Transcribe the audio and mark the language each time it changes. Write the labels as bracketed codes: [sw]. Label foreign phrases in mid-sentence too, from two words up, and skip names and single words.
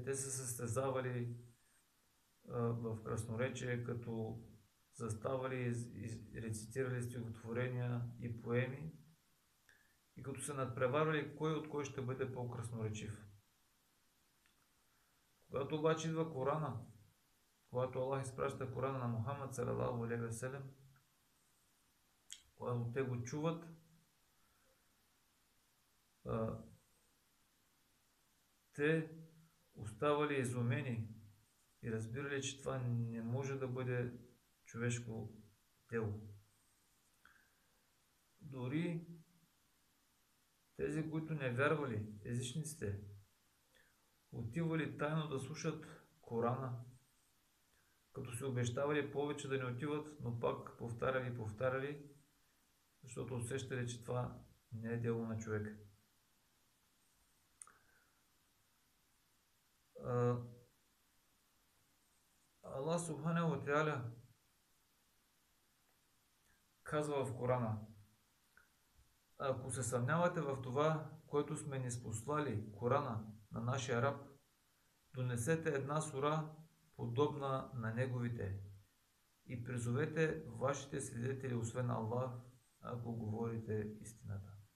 [bg] Те се състезавали в красноречие, като заставали и рецитирали стихотворения и поеми, и като се надпреварвали кой от кой ще бъде по-красноречив. Когато обаче идва Корана, когато Аллах изпраща Корана на Мухаммад [ar] صلى الله عليه وسلم, [bg] когато те го чуват, те оставали изумени и разбирали, че това не може да бъде човешко дело. Дори тези, които не вярвали, езичниците, отивали тайно да слушат Корана, като се обещавали повече да не отиват, но пак повтаряли, защото усещали, че това не е дело на човек. Аллах [ar] سبحانه وتعالى [bg] казва в Корана: ако се съмнявате в това, което сме ни спослали, Корана, на нашия раб, донесете една сура, подобна на неговите, и призовете вашите свидетели, освен Аллах, ако говорите истината.